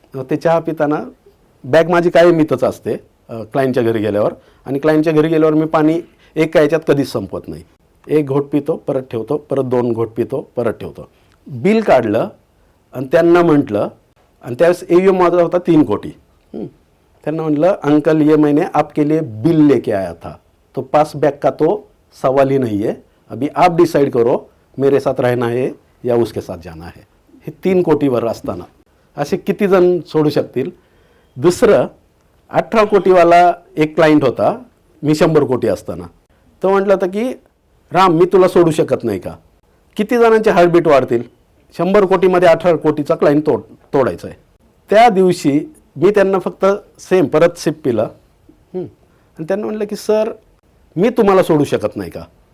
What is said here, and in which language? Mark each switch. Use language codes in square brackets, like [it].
[mr] ते चहा पिताना बॅग माझी कायम इथंच असते क्लायंटच्या घरी गेल्यावर. आणि क्लायंटच्या घरी गेल्यावर मी पाणी एका याच्यात कधीच संपवत नाही. 1 घोट पितो, परत ठेवतो, परत 2 घोट पितो, परत ठेवतो. बिल काढलं आणि त्यांना म्हटलं, आणि त्यावेळेस AUM माझा होता 3 कोटी. [hi] त्यांना म्हटलं अंकल ये मैंने आपके लिए बिल लेके आया था, तो पास बैक का तो सवाल ही नहीं है. अभी आप डिसाइड करो मेरे साथ रहना है या उसके साथ जाना है. [mr] हे 3 कोटीवर असताना असे किती जण सोडू शकतील. दुसरं 18 कोटीवाला एक क्लायंट होता मी 100 कोटी असताना. तो म्हटलं होतं की राम मी तुला सोडू शकत नाही का. किती जणांचे हार्टबीट वाढतील. 100 कोटीमध्ये 18 कोटीचा क्लायंट तोडायचा आहे. त्या दिवशी मी त्यांना फक्त परत सिप पिलं आणि त्यांना म्हटलं की सर मी तुम्हाला सोडू शकत नाही का.